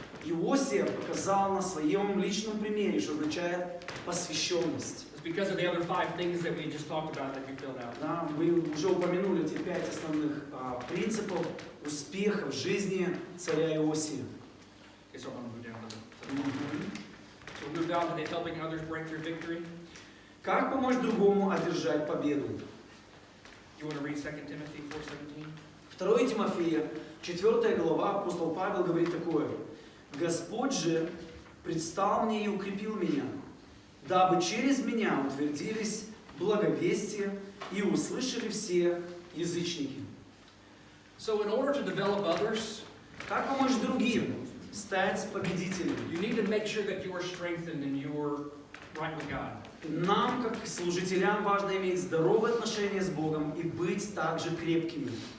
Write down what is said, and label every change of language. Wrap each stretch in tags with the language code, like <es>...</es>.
<ru>Иосиф показал на своем личном примере, что означает посвященность.</ru> <en>It's because of the other 5 things that we just talked about that we filled out.</en> <ru>Да, вы уже упомянули эти 5 основных принципов успеха в жизни царя Иосифа.</ru> <en>Okay, so I'm going to move down a little bit. So we move down to the helping others break through victory.</en> <ru>Как помочь другому одержать победу?</ru> <en>You want to read 2 Timothy 4:17?</en> <ru>2 Тимофея, 4 глава, апостол Павел говорит такое: «Господь же предстал мне и укрепил меня, дабы через меня утвердились благовестие и услышали все язычники.</ru> <en>So in order to develop others,</en> <ru>Как помочь другим стать победителями?</ru> <en>you need to make sure that you are strengthened in your right with God.</en> <ru>Нам, как служителям, важно иметь здоровые отношения с Богом и быть также крепкими.</ru>